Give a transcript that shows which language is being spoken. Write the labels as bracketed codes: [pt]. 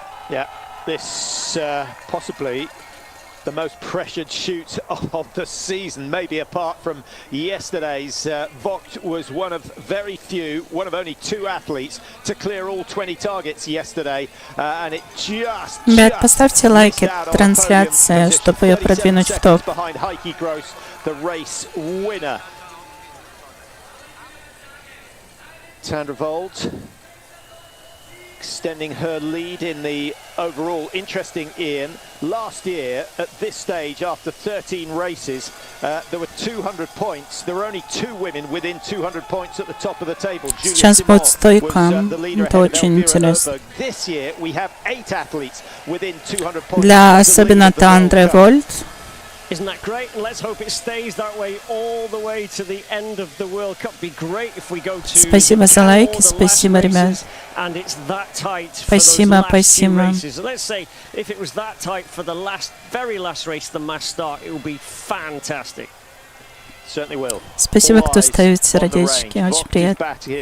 [en] Yeah, this possibly the most pressured shoot of the season, maybe apart from yesterday's. Vogt was one of very few, one of only 2 athletes to clear all 20 targets yesterday, and it just [ru] Ребят, поставьте лайки трансляции, чтобы ее продвинуть в топ. [en] behind Heike Gross, the race winner. Tandrevold extending her lead in the overall. Interesting, Ian, last year at this stage, after 13 races, there were 200 points. There were only 2 women within 200 points at the top of the table. [ru] Сейчас будет стойка. Это очень интересно. [en] This year we have 8 athletes within 200 points. [ru] Для особенно Тандревольд. [en] Isn't that great? And let's hope it stays that way all the way to the end of the World Cup. Be great if we go to [ru] Спасибо за лайки, спасибо, ребят. [en] and it's that tight for [ru] Спасибо, [en] those last few [ru] спасибо. [en] races. Let's say if it was that tight for the very last race, the mass start, it would be fantastic. Certainly will. [ru] Спасибо, кто ставит сердечки, очень приятно.